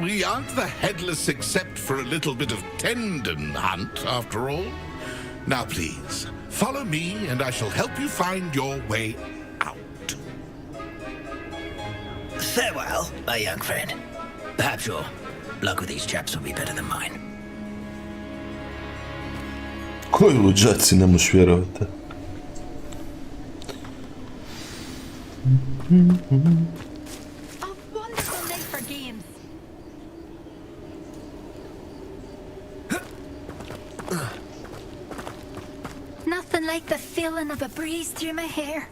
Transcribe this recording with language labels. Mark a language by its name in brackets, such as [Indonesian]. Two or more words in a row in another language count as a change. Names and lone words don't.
[English] we aren't the headless except for a little bit of tendon hunt, after all. Now, please, follow me, and I shall help you find your way out. Farewell, my young friend. Perhaps your luck with these chaps will be better than mine. [Croatian] Koji luđaci, ne možeš vjerovati. [English] A wonderful night for games. Nothing like the feeling of a breeze through my hair.